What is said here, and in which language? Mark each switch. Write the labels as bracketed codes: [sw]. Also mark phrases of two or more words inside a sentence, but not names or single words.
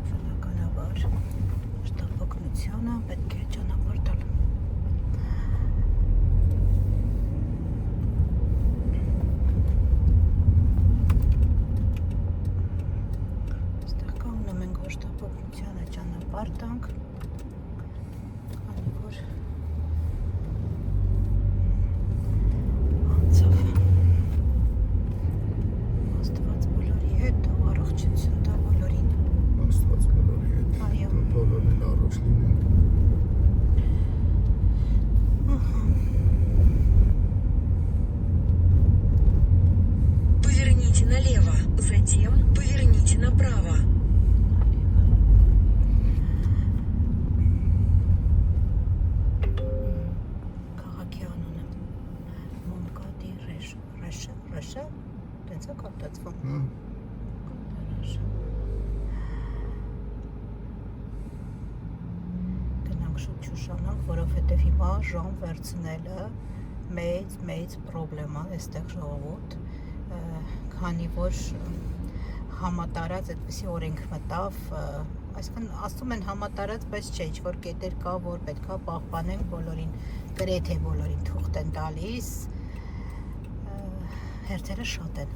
[hy] բնականաբար շտապօգնությունը պետք է ճանապարհ տալ։ Այստեղ կանգնում ենք, որ շտապօգնությանը ճանապարհ տանք, քանի որ անցավ։ Աստված բոլորի հետ, թող առողջություն տա բոլորին։ Աստված բոլորի հետ։ Այո։ Բոլորն էլ առողջ լինեն։ [ru] Поверните налево, затем поверните направо. [hy] Քաղաքի անունը Մոնկադի Ռեշը, տենց է կապտացվում։ Հա, Գնանք շուտ չուշանանք, որովհետև հիմա ժամ վերցնելը մեծ պրոբլեմ է այստեղ ժողովուրդ, քանի որ համատարած այդպիսի օրենք մտավ, այսինքն ասում են համատարած, բայց չէ, ինչ-որ կետեր կա, որ պետքա պահպանենք բոլորին, գրեթե բոլորին թուղթ են տալիս, հերթերը շատ են։